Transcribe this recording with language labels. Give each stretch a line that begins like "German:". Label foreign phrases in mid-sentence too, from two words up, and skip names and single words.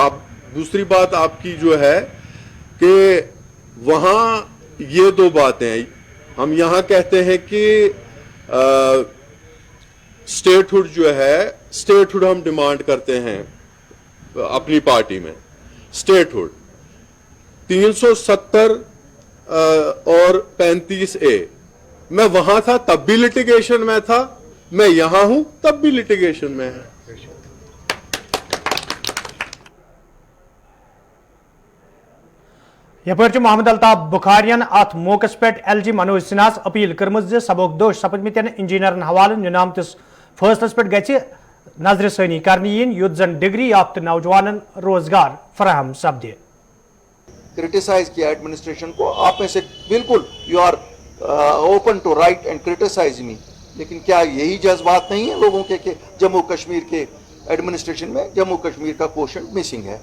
Hindi: आप दूसरी बात आपकी जो है कि वहां ये दो बातें, हम यहां कहते हैं कि स्टेटहुड जो है, स्टेटहुड हम डिमांड करते हैं अपनी पार्टी में, स्टेटहुड 370 और 35A। मैं वहां था तब भी लिटिगेशन में था, मैं यहां हूं तब भी लिटिगेशन में है।
Kashmiri: यपर मोहम्मद अल्ताफ बुखारियन अत मौकस पे LG मनोज सिन्हास अपील कर्म सबक दोष सपदमत इंजीनियरन हवाले निनामतिस फैसलस पे गि नजर सानी करने युद्ध जन डिग्री याफ्त नौजवान रोजगार फराहम सपदे।
Hindi: क्रिटिसाइज किया एडमिनिस्ट्रेशन को, आप में से बिल्कुल
English: you are open to write and criticize me,
Hindi: लेकिन क्या यही जज्बात नहीं है लोगों के कि जम्मू कश्मीर के एडमिनिस्ट्रेशन में जम्मू कश्मीर का क्वोशंट मिसिंग है?